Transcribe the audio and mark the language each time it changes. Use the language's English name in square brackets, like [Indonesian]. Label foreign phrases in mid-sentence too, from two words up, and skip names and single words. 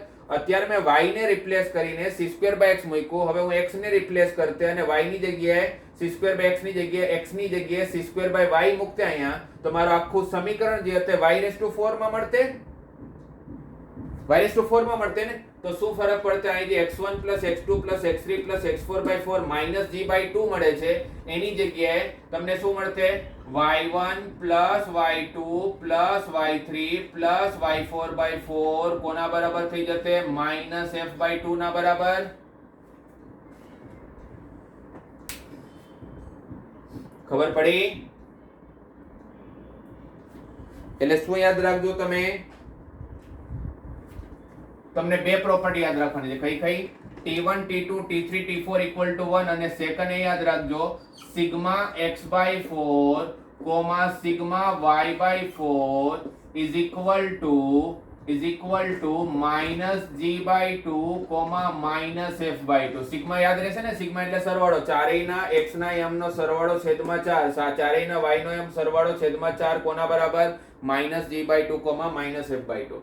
[Gujarati] અત્યારે મેં y ને રિપ્લેસ કરીને c²/x મૂક્યો. હવે હું x ને રિપ્લેસ કરતે અને y ની જગ્યાએ c²/x ની જગ્યાએ x ની જગ્યાએ c²/y મૂકતે અહીંયા, તો મારું આખું સમીકરણ જે હતું y4 માં મળતે, y4 માં મળતે ને. તો શું ફરક પડશે? અહીં જે [English] x1 plus x2 plus x3 plus x4/4 -g/2 [Gujarati] મળે છે એની જગ્યાએ તમને શું મળશે? [English] y1 plus y2 plus y3 plus y4/4 [Gujarati] કોના બરાબર થઈ જશે? -f/2 ના બરાબર. ખબર પડી? એટલે શું યાદ રાખજો તમે? તમને બે પ્રોપર્ટી યાદ રાખવાની છે. કઈ? [English] t1 t2 t3 t4 equal to 1 [Gujarati] અને સેકન્ડ એ યાદ રાખજો સિગ્મા x/4 સિગ્મા y/4 [English] is equal to -g/2 -f/2. [Gujarati] સિગ્મા યાદ રહેશે ને? સિગ્મા એટલે સરવાળો, ચારેયના x ના યામનો સરવાળો છેદમાં 4, ચારેયના y નો યામ સરવાળો છેદમાં 4 કોના બરાબર? -g/2 -f/2.